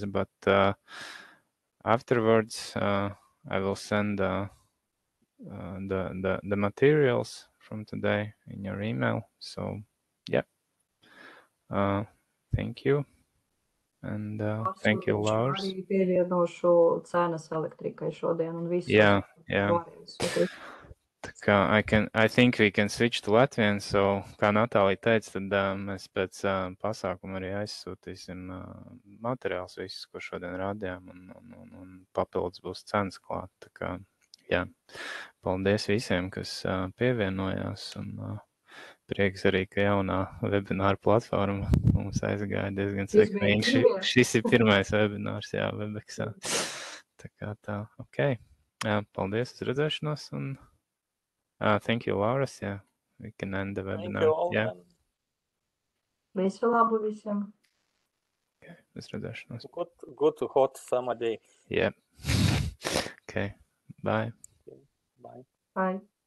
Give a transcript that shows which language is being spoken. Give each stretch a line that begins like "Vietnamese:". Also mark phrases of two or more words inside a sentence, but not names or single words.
English: But afterwards, I will send the materials from today in your email. So yeah, thank you. And thank you, Lars.
Latvian: Arī pievienošu cenas Elektrikai šodien un visu.
English: Yeah. I think we can switch to Latvian, so,
Latvian: kā Natālija teica, tad mēs pēc pasākuma arī aizsūtīsim materiāls visus, ko šodien rādījām, un papildus būs cenas klāt. Tā kā, jā, paldies visiem, kas pievienojās, un prieks arī, ka jaunā webināra platforma mums aizgāja diezgan sekmīgi. Šis ir pirmais webinārs, jā, Webeksā. Tā kā tā, ok. Paldies, uz redzēšanos, un
English: thank you,
Latvian: Lauras.
English: Yeah, we can end the webinar. Thank you all. Yeah.
Latvian: Visu labu visiem. Okay, uz redzēšanos.
English: Good hot summer day. Yeah. Okay, bye. Bye. Bye.